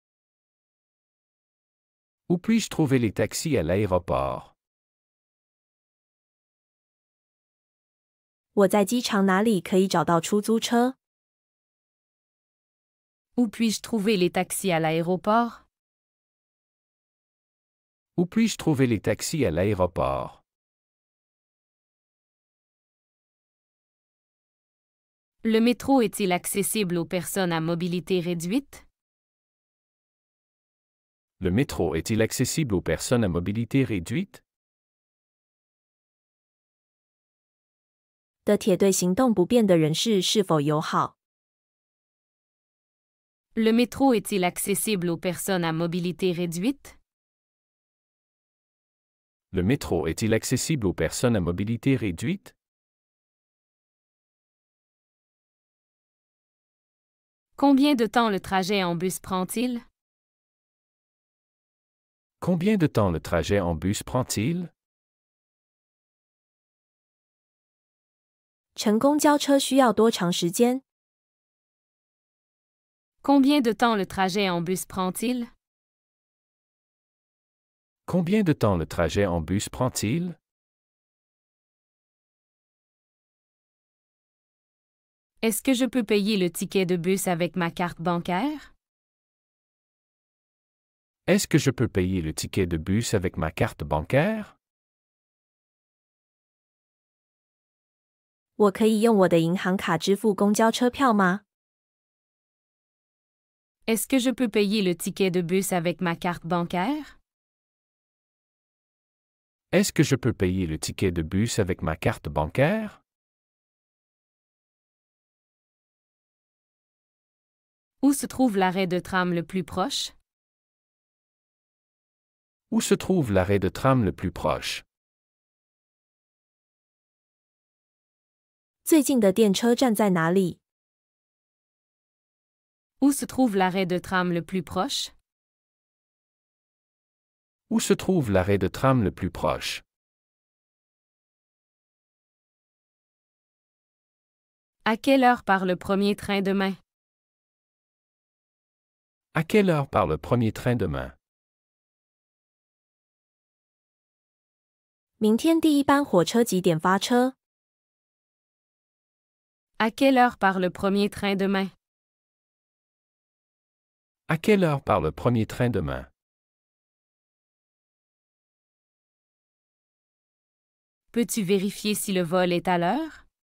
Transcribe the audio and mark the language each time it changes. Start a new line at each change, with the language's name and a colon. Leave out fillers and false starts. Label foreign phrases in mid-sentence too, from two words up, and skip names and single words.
French: Où puis-je trouver les taxis à l'aéroport?
Chinese: 我在机场哪里可以找到出租车？
French: Où puis-je trouver les taxis à l'aéroport? Où puis-je trouver les taxis à l'aéroport? Le métro est-il accessible aux personnes à mobilité réduite? Le métro est-il accessible aux personnes à mobilité réduite?
Chinese: 的铁对行动不便的人士是否友好？
French: Le métro est-il accessible aux personnes à mobilité réduite? Le métro est-il accessible aux personnes à mobilité réduite? Combien de temps le trajet en bus prend-il? Combien de temps le trajet en bus prend-il?
Chinese: 乘公交车需要多长时间？
French: Combien de temps le trajet en bus prend-il? Combien de temps le trajet en bus prend-il? Est-ce que je peux payer le ticket de bus avec ma carte bancaire? Est-ce que je peux payer le ticket de bus avec ma carte bancaire?
Chinese: 我可以用我的银行卡支付公交车票吗？
French: Est-ce que je peux payer le ticket de bus avec ma carte bancaire? Est-ce que je peux payer le ticket de bus avec ma carte bancaire? Où se trouve l'arrêt de tram le plus proche? Où se trouve l'arrêt de tram le plus proche?
Chinese: 最近的电车站在哪里？
French: Où se trouve l'arrêt de tram le plus proche? Où se trouve l'arrêt de tram le plus proche? À quelle heure part le premier train demain? À quelle heure part le premier train demain?
Chinese: 明天第一班火车几点发车？
French: À quelle heure part le premier train demain? À quelle heure part le premier train demain? Peux-tu vérifier si le vol est à l'heure?